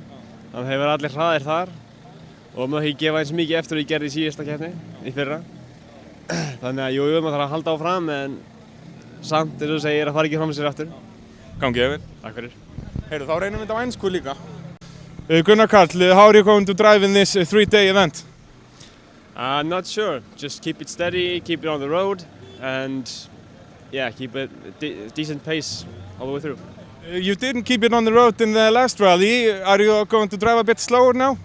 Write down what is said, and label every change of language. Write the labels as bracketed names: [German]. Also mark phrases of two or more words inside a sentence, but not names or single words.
[Icelandic] Þannig að þeir verða allir hraðir þar og maður ekki gefa eins mikið eftir og ég gerði í síðasta keppni í fyrra. Þannig að jú, maður þarf að halda áfram, en samt, eins og þú segir, að fara ekki fram með sér aftur. Gangi vel. Takk fyrir. Heyrðu, þá reynum við þetta á ensku líka. [English] Gunnar Karl, how are you going to drive in this 3-day event? Not sure. Just keep it steady, keep it on the road, and yeah, keep it decent pace all the way through. You didn't keep it on the road in the last rally. Are you going to drive a bit slower now?